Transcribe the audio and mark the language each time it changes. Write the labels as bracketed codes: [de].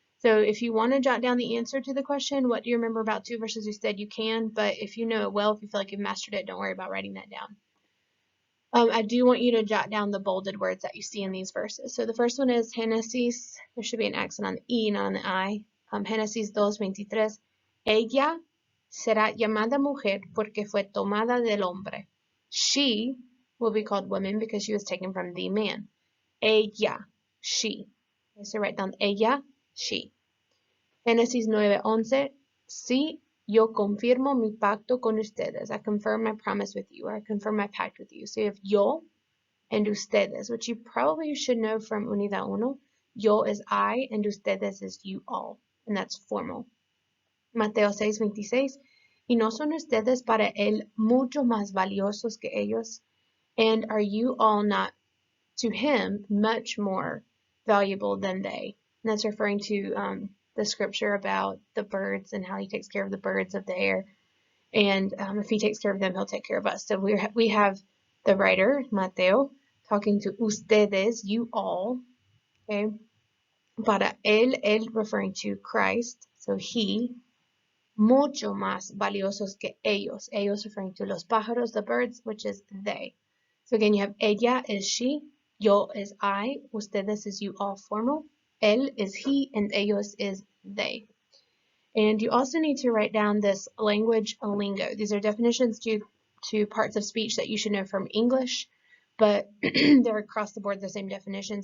[en] So if you want to jot down the answer to the question, what do you remember about tú versus usted, you can, but if you know it well, if you feel like you've mastered it, don't worry about writing that down. I do want you to jot down the bolded words that you see in these verses. So the first one is Génesis. There should be an accent on the E, not on the I. Génesis 2:23. [es] Ella será llamada mujer porque fue tomada del hombre. [en] She will be called woman because she was taken from the man. Ella, she. Okay, so write down ella, she. Génesis 9:11. [es] Sí, yo confirmo mi pacto con ustedes. [en] I confirm my promise with you, or I confirm my pact with you. So you have yo and ustedes, which you probably should know from Unidad Uno. Yo is I, and ustedes is you all, and that's formal. [es] Mateo 6:26. Y no son ustedes para él mucho más valiosos que ellos, [en] and are you all not to him much more valuable than they? And that's referring to the scripture about the birds and how he takes care of the birds of the air. And if he takes care of them, he'll take care of us. So we have the writer, Mateo, talking to ustedes, you all, okay? [es] Para él [en] referring to Christ, so he, [es] mucho más valiosos que ellos. [en] Ellos referring to [es] los pájaros, [en] the birds, which is they. So again, you have ella is she, yo is I, ustedes is you all formal, él is he, and ellos is they. And you also need to write down this language lingo. These are definitions to parts of speech that you should know from English, but they're across the board the same definition.